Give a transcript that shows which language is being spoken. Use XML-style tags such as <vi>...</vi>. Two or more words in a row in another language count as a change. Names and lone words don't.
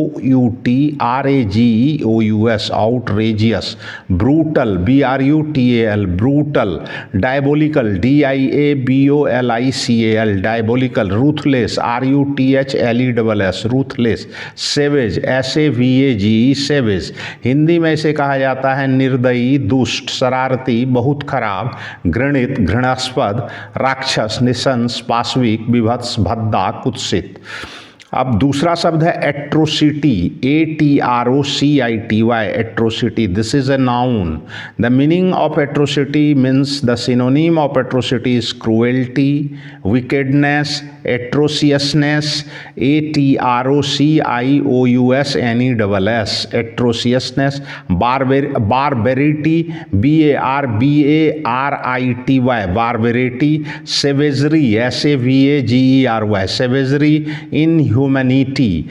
<en>OUTRAGEOUS, outrageous, brutal, BRUTAL, brutal, diabolical, DIABOLICAL, diabolical, ruthless, RUTHLESS, ruthless, savage, SAVAGE, savage।</en> <hi>हिंदी में इसे कहा जाता है निर्दयी, दुष्ट, शरारती, बहुत खराब, घृणित, घृणास्पद, राक्षस, निशंस, पाशविक, विभत्स, भद्दा, कुत्सित। अब दूसरा शब्द है</hi> <en>atrocity, ATROCITY, atrocity. This is a noun. The meaning of atrocity means the synonym of atrocity is cruelty, wickedness, atrociousness, ATROCIOUS, atrociousness, barbarity, BARBARITY, barbarity, savagery, SAVAGERY, savagery, inhumanity,</en>